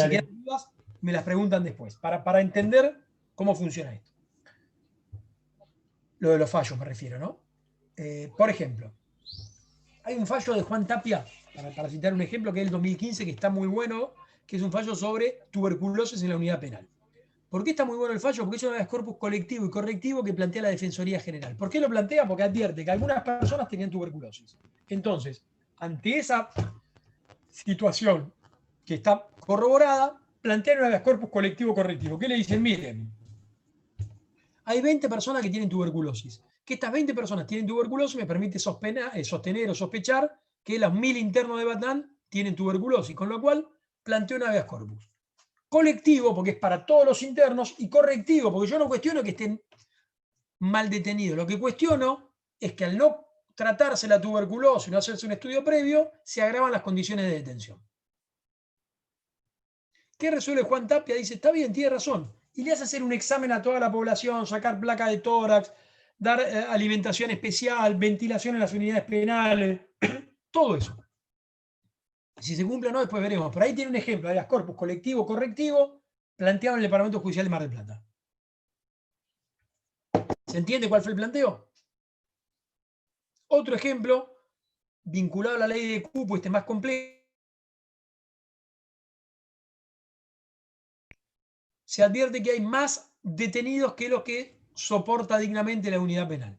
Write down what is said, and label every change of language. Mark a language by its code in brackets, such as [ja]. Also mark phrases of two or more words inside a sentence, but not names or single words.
[es] si quieren dudas, me las preguntan después, para entender cómo funciona esto. Lo de los fallos me refiero, ¿no? Por ejemplo, hay un fallo de Juan Tapia, para citar un ejemplo, que es el 2015, que está muy bueno, que es un fallo sobre tuberculosis en la unidad penal. ¿Por qué está muy bueno el fallo? Porque es un habeas corpus colectivo y correctivo que plantea la Defensoría General. ¿Por qué lo plantea? Porque advierte que algunas personas tenían tuberculosis. Entonces, ante esa situación que está corroborada, plantean un habeas corpus colectivo correctivo. ¿Qué le dicen? Miren, hay 20 personas que tienen tuberculosis. Que estas 20 personas tienen tuberculosis me permite sostener o sospechar que los 1000 internos de Batán tienen tuberculosis, con lo cual planteo un habeas corpus. Colectivo, porque es para todos los internos, y correctivo, porque yo no cuestiono que estén mal detenidos. Lo que cuestiono es que al no tratarse la tuberculosis, no hacerse un estudio previo, se agravan las condiciones de detención. ¿Qué resuelve Juan Tapia? Dice, está bien, tiene razón. Y le hace hacer un examen a toda la población, sacar placa de tórax, dar alimentación especial, ventilación en las unidades penales, todo eso. Si se cumple o no, después veremos. Pero ahí tiene un ejemplo de habeas corpus colectivo, correctivo, planteado en el Departamento Judicial de Mar del Plata. ¿Se entiende cuál fue el planteo? Otro ejemplo, vinculado a la ley de cupo, este más complejo. Se advierte que hay más detenidos que los que soporta dignamente la unidad penal.